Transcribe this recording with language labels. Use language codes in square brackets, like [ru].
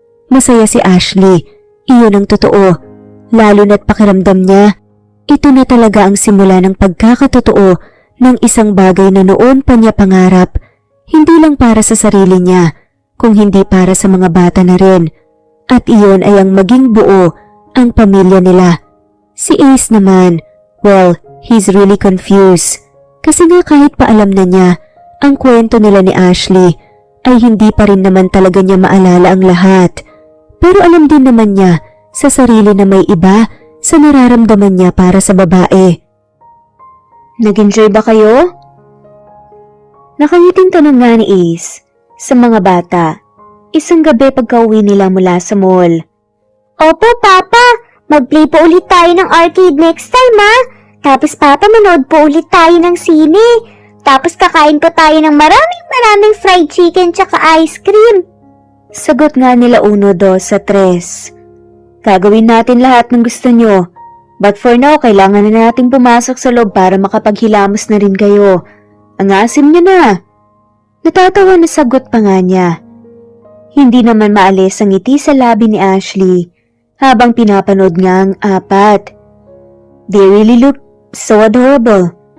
[tl] Masaya si Ashley, iyon ang totoo, lalo na't pakiramdam niya, ito na talaga ang simula ng pagkakatotoo ng isang bagay na noon pa niya pangarap, hindi lang para sa sarili niya, kung hindi para sa mga bata na rin. At iyon ay ang maging buo ang pamilya nila. [en] Si Ace naman, well, he's really confused. [tl] Kasi nga kahit pa alam na niya ang kwento nila ni Ashley, ay hindi pa rin naman talaga niya maalala ang lahat. Pero alam din naman niya sa sarili na may iba sa nararamdaman niya para sa babae. Nag-enjoy ba kayo? Nakangiting tanong nga ni Ace sa mga bata isang gabi pagka-uwi nila mula sa mall. Opo, Papa. Mag-play po ulit tayo ng arcade [en] next time, [tl] ha? Tapos Papa, manood po ulit tayo ng sine. Tapos kakain po tayo ng maraming fried chicken tsaka ice cream. Sagot nga nila 1, 2, 3. Gagawin natin lahat ng gusto nyo. [en] But for now, [tl] kailangan na nating pumasok sa loob para makapaghilamos na rin kayo. Ang asim nyo na. Natatawa na sagot pa nga niya. Hindi naman maalis ang ngiti sa labi ni Ashley habang pinapanood nga ang 4. [en] They really look so adorable.